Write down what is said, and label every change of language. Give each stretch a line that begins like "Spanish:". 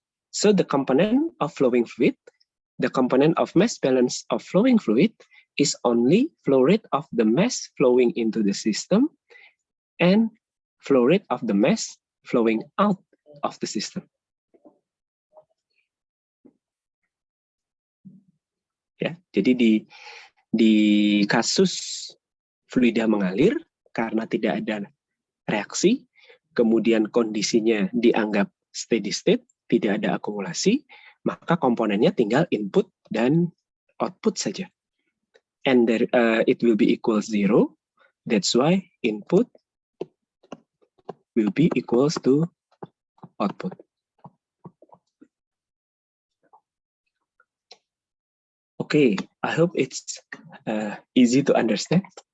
English: So the component of flowing fluid, the component of mass balance of flowing fluid is only flow rate of the mass flowing into the system and flow rate of the mass flowing out of the system.
Indonesian: Ya, jadi di kasus fluida mengalir karena tidak ada reaksi, kemudian kondisinya dianggap steady state, tidak ada akumulasi, maka komponennya tinggal input dan output saja.
English: And there, it will be equals 0. That's why input will be equals to output. Okay, I hope it's easy to understand.